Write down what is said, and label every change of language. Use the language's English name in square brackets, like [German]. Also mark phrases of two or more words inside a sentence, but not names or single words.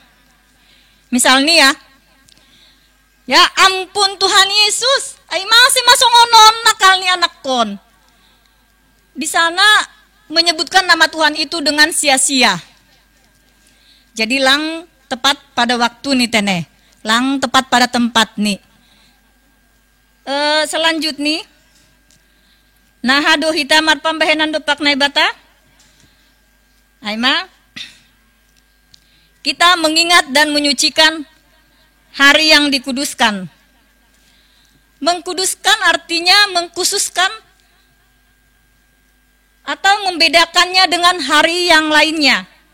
[Indonesian] Misalnya ya ampun Tuhan Yesus, ay masih masuk onon nakal [Batak Simalungun] ni anak kon. [Indonesian] Di sana menyebutkan nama Tuhan itu dengan sia-sia. Jadi lang tepat pada waktu nih tene, lang tepat pada tempat nih. [Batak Simalungun] Selanjutnya, nah hado hitamat pambahenan dopak naibata. Aima, [Indonesian] kita mengingat dan menyucikan hari yang dikuduskan. Mengkuduskan artinya mengkhususkan atau membedakannya dengan hari yang lainnya.